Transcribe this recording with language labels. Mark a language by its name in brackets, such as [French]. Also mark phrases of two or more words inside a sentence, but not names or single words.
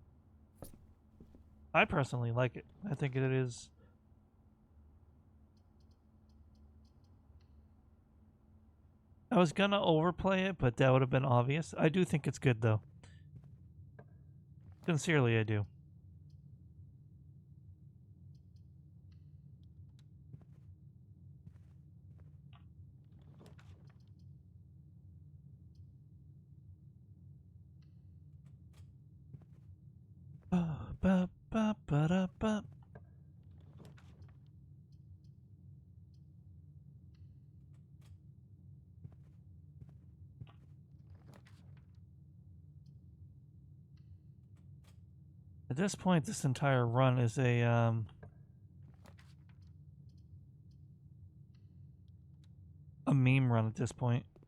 [English] I personally like it. I think it is. I was gonna overplay it, but that would have been obvious. I do think it's good though. Sincerely, I do. Ba, ba, ba, da, ba. At this point, this entire run is a meme run at this point.